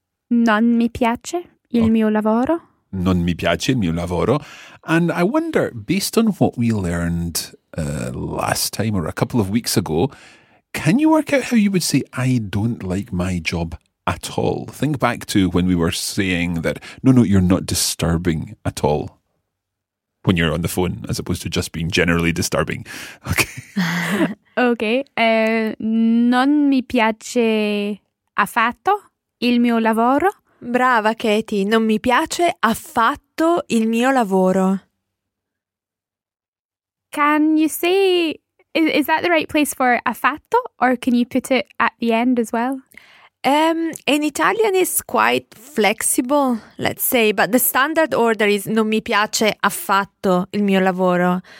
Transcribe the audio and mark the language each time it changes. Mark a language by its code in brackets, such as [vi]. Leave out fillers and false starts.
[it] Non mi piace il mio lavoro. Non mi piace il mio lavoro. [en] And I wonder, based on what we learned last time or a couple of weeks ago, can you work out how you would say I don't like my job at all? Think back to when we were saying that, no, you're not disturbing at all. When you're on the phone, as opposed to just being generally disturbing. Okay. Okay. [it] Non mi piace affatto il mio lavoro. Brava, Katie. Non mi piace affatto il mio lavoro. [en] Can you say, is that the right place for affatto, or can you put it at the end as well? In Italian is quite flexible, let's say, but the standard order is [it] non mi piace affatto il mio lavoro.